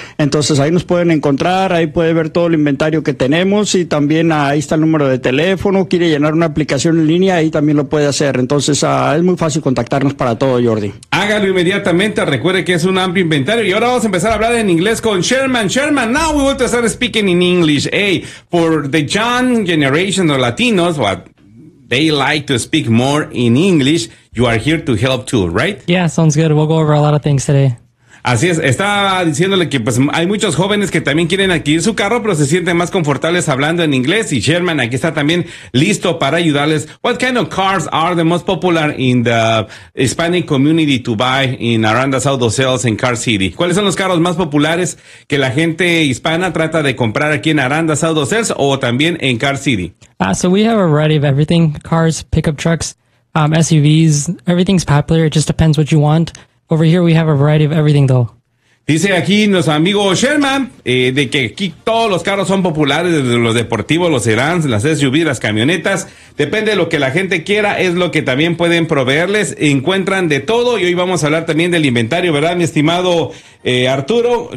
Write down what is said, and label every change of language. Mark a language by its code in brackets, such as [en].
[es] Entonces ahí nos pueden encontrar, ahí puede ver todo el inventario que tenemos y también ahí está el número de teléfono. Quiere llenar una aplicación en línea, ahí también lo puede hacer. Entonces es muy fácil contactarnos para todo, Jordi. Hágalo inmediatamente, recuerde que es un amplio inventario. Y ahora vamos a empezar a hablar en inglés con Sherman. [en] Sherman, now we want to start speaking in English. Hey, for the young generation of Latinos, what they like to speak more in English, you are here to help too, right? Yeah, sounds good. We'll go over a lot of things today. [es] Así es, estaba diciéndole que pues hay muchos jóvenes que también quieren adquirir su carro, pero se sienten más confortables hablando en inglés, y Sherman aquí está también listo para ayudarles. [en] What kind of cars are the most popular in the Hispanic community to buy in Aranda Auto Sales in Car City? [es] ¿Cuáles son los carros más populares que la gente hispana trata de comprar aquí en Aranda Auto Sales o también en Car City? [en] So we have a variety of everything, cars, pickup trucks, SUVs, everything's popular, it just depends what you want. Over here we have a variety of everything though. [es] Dice aquí nuestro amigo Sherman de que aquí todos los carros son populares, desde los deportivos, los sedans, las SUV, las camionetas. Depende de lo que la gente quiera, es lo que también pueden proveerles. Encuentran de todo y hoy vamos a hablar también del inventario, ¿verdad, mi estimado Arturo?